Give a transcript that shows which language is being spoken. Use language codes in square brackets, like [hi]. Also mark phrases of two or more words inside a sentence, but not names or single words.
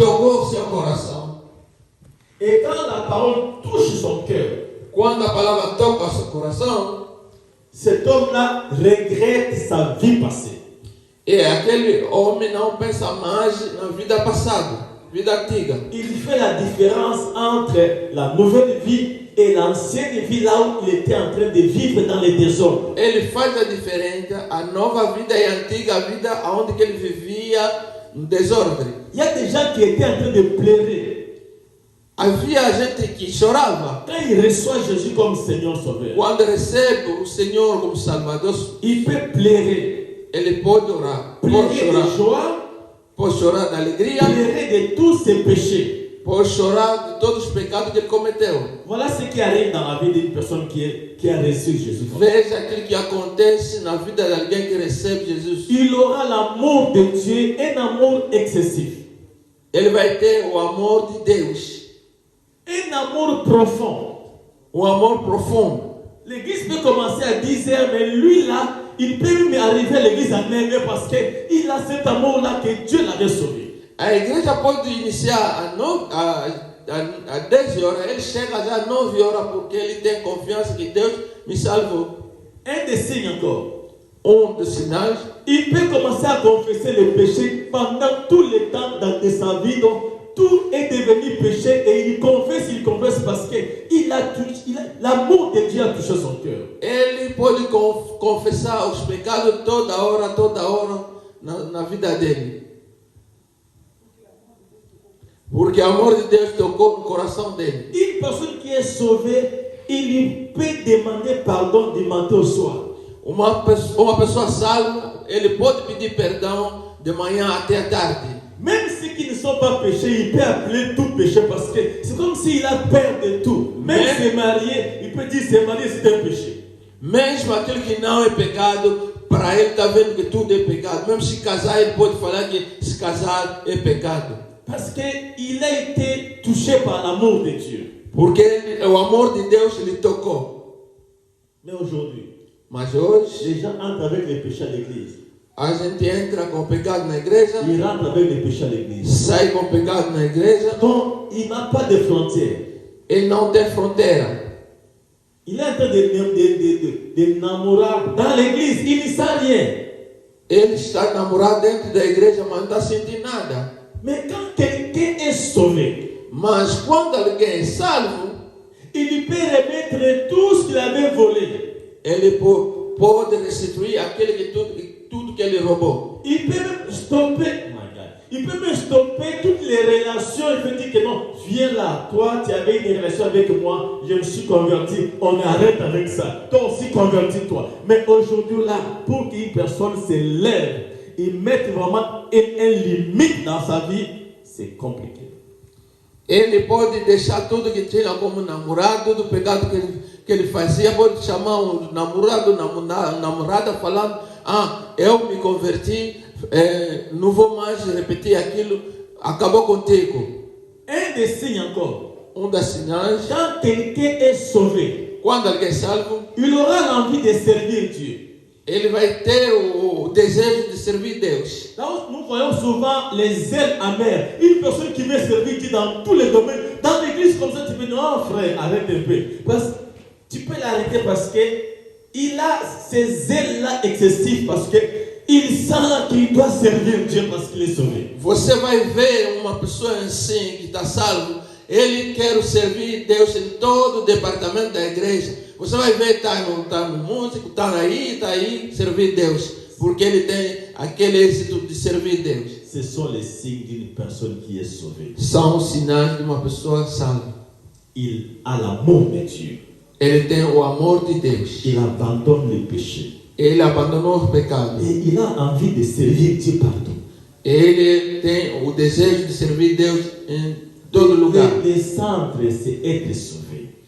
[pt] tocou seu coração. [fr] Et quand la parole touche son cœur, [pt] Quando a palavra toca seu coração, [fr] cet homme-là regrette sa vie passée. [pt] aquele homem não pensa mais na vida passada, vida antiga. [fr] Il fait la différence entre la nouvelle vie et l'ancienne vie là où il était en train de vivre dans les désordres. [pt] Ele faz a diferença, a nova vida e a antiga vida, onde que ele vivia no desordem. [fr] Il y a des gens qui étaient en train de pleurer. [pt] Havia gente que chorava. [fr] Quand il reçoit Jésus comme Seigneur Sauveur, [pt] Quando recebe o Senhor como Salvador, [fr] il peut pleurer. [pt] ele pode orar, pode [fr] Pleurer [pt] chorar, [fr] de joie, [pt] pode chorar da alegria, [fr] pleurer de tous ses péchés. [pt] pode chorar de todos os pecados que ele cometeu. [fr] Voilà ce qui arrive dans la vie d'une personne qui a reçu Jésus. [pt] Veja aquilo que acontece na vida de alguém que recebe Jesus. [fr] Il aura l'amour de Dieu, un amour excessif. [pt] Ele vai ter o amor de Deus, [fr] Un amour profond. [pt] amor profundo. [fr] L'église peut commencer à 10h, mais lui là, il peut même arriver à l'église à 9h parce qu'il a cet amour-là que Dieu l'avait sauvé. [pt] A igreja pode iniciar a 10 horas, ele chega já às 9 horas porque ele tem confiança que Deus me salvou. [fr] Un des signes encore. [pt] Dos sinais, [fr] Il peut commencer à confesser le péché pendant tout le temps de sa vie. Donc, tout est devenu péché et il confesse parce que l'amour de Dieu a touché son cœur. [pt] ele pode confessar os pecados toda hora na vida dele. Porque o amor de Deus tocou no coração dele. [fr] Une personne qui est sauvée, il peut demander pardon du matin au soir. [pt] Uma pessoa salva, ele pode pedir perdão de manhã até a tarde. [fr] Même ceux qui ne sont pas péchés, il peut appeler tout péché parce que c'est comme s'il a peur de tout. Même se marier, il peut dire se marier c'est un péché. [pt] Mesmo aquilo que não é pecado, para ele está vendo que tudo é pecado. Mesmo se casar, ele pode falar que se casar é pecado. [fr] Parce qu'il a été touché par l'amour de Dieu. [pt] Porque o amor de Deus lhe tocou. [fr] Mais aujourd'hui, [pt] Mas hoje, [fr] les gens entrent avec les péchés à l'église. [pt] a gente entra com pecado na igreja, [fr] Ils rentrent avec les péchés à l'église. [pt] sai com pecado na igreja. [fr] Donc, il n'a pas de frontières. [pt] Ele não tem fronteira. [fr] Il est en train de namorer dans l'église. Il ne sent rien. [pt] Ele está namorado dentro da igreja, mas não está sentindo nada. [fr] Mais quand quelqu'un est sauvé, [pt] Mas quando alguém é salvo, [fr] il peut remettre tout ce qu'il avait volé. [pt] ele pode restituir tudo que ele roubou. [fr] Il peut même stopper. [en] Oh my God. [fr] Il peut même stopper toutes les relations. Il peut dire que non, viens là. Toi, tu avais une relation avec moi. Je me suis converti. On arrête avec ça. Toi aussi, convertis-toi. Mais aujourd'hui, là, pour qu'une personne se lève et mette vraiment une limite dans sa vie, c'est compliqué. [pt] Ele pode deixar tudo que tinha como namorado, tudo o pecado que ele fazia, pode chamar um namorado, namorada, falando: eu me converti, não vou mais repetir aquilo, acabou contigo. [fr] Un des signes encore. [pt] Das sinais, [fr] Quand quelqu'un est sauvé, [pt] quando alguém é salvo, [fr] il aura l'envie de servir Dieu. [pt] ele vai ter o desejo de servir Deus. [fr] Là où nous voyons souvent les ailes amères. Une personne qui veut servir Dieu dans tous les domaines. Dans l'église comme ça, tu peux dire, non frère, arrête un peu. Parce que tu peux l'arrêter parce qu'il a ces ailes-là excessives parce qu'il sent qu'il doit servir Dieu parce qu'il est sauvé. [pt] Você vai ver uma pessoa assim que está salvo, ele quer servir Deus em todo o departamento da igreja. Você vai ver, está no músico, está aí, servir Deus. Porque ele tem aquele êxito de servir Deus. [fr] Ce sont les signes d'une personne qui est sauvée. [pt] São os sinais de uma pessoa salva. [fr] Il a l'amour de Dieu. [pt] Ele tem o amor de Deus. [fr] Il abandonne le péché. [pt] Ele abandonou os pecados. [fr] Et il a envie de servir Dieu partout. [pt] Ele tem o desejo de servir Deus em todo lugar. [fr] Le centre, c'est être sauvé.